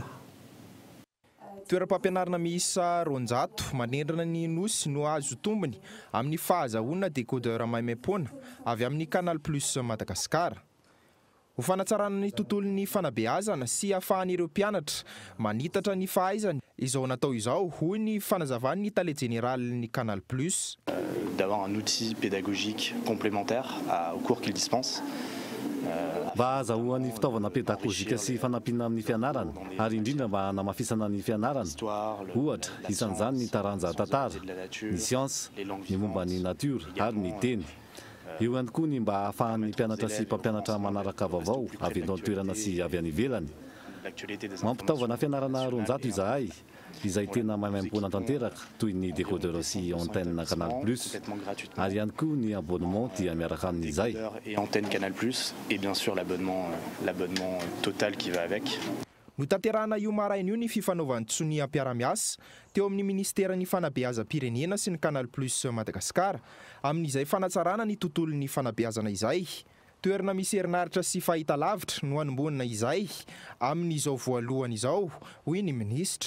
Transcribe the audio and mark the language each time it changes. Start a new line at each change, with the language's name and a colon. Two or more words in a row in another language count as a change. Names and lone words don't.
Malagasy: Toeram-pampianarana miisa 200 manendrana ny nosy no azo tombony amin'ny fahazahoana décodeur maimaim-poana avy amin'ny Canal Plus Madagascar. Ho fanatsarana ny tontolon'ny fanabeazana sy ahafahan'ireo mpianatra manitatra ny fahaizany izao natao izao hoy ny fanazavan'ny tale général-ny Canal Plus.
French: D'avoir un outil pédagogique complémentaire au cours qu'il dispense.
Malagasy: Mba azahoan'ny fitaovana pedagogika sy fanampina amin'ny fianarana ary indrindra mba hanamafisana ny fianarana. Ohatra, isan'izany ny taranja tantara, ny siansa, ny momba ny natiora ary ny teny. io ihany koa ny mba ahafahan'ny mpianatra sy mpampianatra manaraka vaovao avy eto an-toerana sy avy any ivelany. Mampitaovana fianarana roanjato izahay izay tena maimaimpona tanteraka toy ny décodeur sy antenne Canal Plus ary ihany koa ny abonnement dia miaraka amin'izay.
French: Et antenne Canal Plus et bien sûr l'abonnement total qui va avec.
Malagasy: Notanterahana io maraina io ny fifanaovan'ny tsony am-piaramiasa teo amin'ny ministeran'ny fanabeazam-pirenena sy ny Canal Plus Madagasikara amin'izay fanatsarana ny tontolon'ny fanabeazana izay. Toerana misy herinaratra sy fahitalavitra no hanomboana izay amin'izao voalohany izao, hoy ny minisitra.